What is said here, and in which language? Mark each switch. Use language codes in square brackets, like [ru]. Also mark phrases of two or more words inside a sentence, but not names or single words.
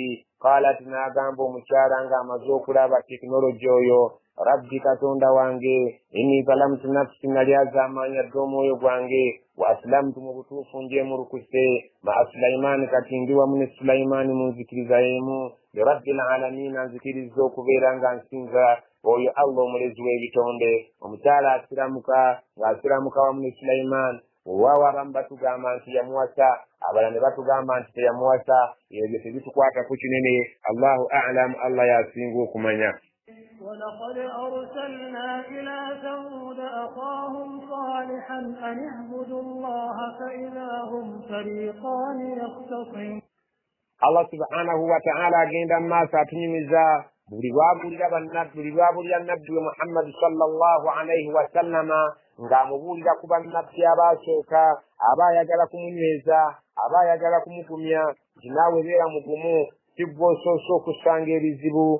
[lg] Qaalat, n'agamba omukyala ng'amaze okulaba tekinologi oyo, rabbi katonda wange, [ar] إني ظلمت نفسي, [lg] nali azaamanya dde omwoyo gwange, [ar] وأسلمت, [lg] mu butuufu njeemulukuse, [ar] مع سليمان, [lg] kati ndi wamu ne Sulaiman mu nzikiriza emu, [ar] لله رب العالمين, [lg] nzikirizza okubeera nga nsinza oyo Allah omulezi w'ebitonde. Omukyala asiramuka, ng'asiramuka wamu ne Sulaiman. Olwawo abamu batugamba nti yamuwasa, abalala ne batugamba nti teyamuwasa. Ebyo tebitukwatako kinene, [ar] الله أعلم, [lg] Allah yasinga okumanya. [ar] ولقد أرسلنا إلى ثمود أخاهم صالحا أن اعبدوا الله فإذا هم فريقان يختصمون. الله سبحانه وتعالى [lg] agenda mu maaso atunyumiza buli lwabulira nabbi we Muhammad [ar] صلى الله عليه وسلم [lg] ng'amubuulira ku bannabbi abaasooka, aba ayagala kumunyweza, aba ayagala kumugumya nti naawe beera mugumu, si ggwe osoose okusanga ebizibu.